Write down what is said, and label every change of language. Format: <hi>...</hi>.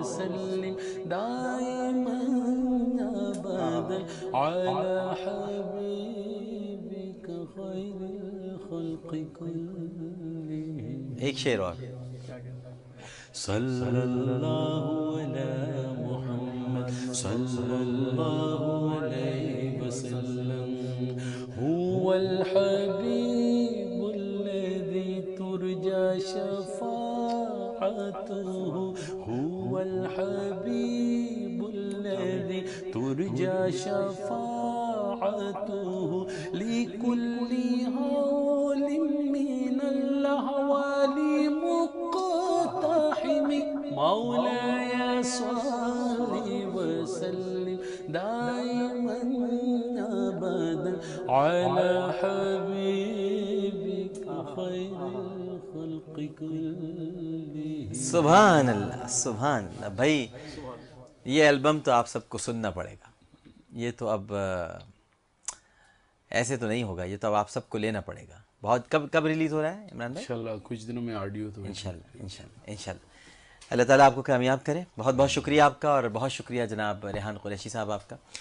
<ar>وسلم دائما ابدا على حبيبك خير الخلق كلهم.</ar> <ur>ایک شعر اور.</ur> <ar>صلی اللہ علی محمد صلی اللہ علیہ وسلم. هو الحبيب الذي ترجى شفاعته هو الحبيب الذي ترجى شفاعته لكل هول من الأهوال مقتحم. مولاي صل وسلم دائما ابدا على حبيبك خير الخلق كلهم. سبحان اللہ سبحان اللہ.</ar> <ur>بھائی یہ البم تو آپ سب کو سننا پڑے گا. یہ تو اب ایسے تو نہیں ہوگا. یہ تو اب آپ سب کو لینا پڑے گا. بہت کب ریلیز ہو رہا ہے عمران بھائی؟ انشاءاللہ کچھ دنوں میں آڈیو تو انشاءاللہ انشاءاللہ انشاءاللہ. اللہ تعالیٰ آپ کو کامیاب کرے. بہت بہت شکریہ آپ کا، اور بہت شکریہ جناب ریحان قریشی صاحب آپ کا.</ur>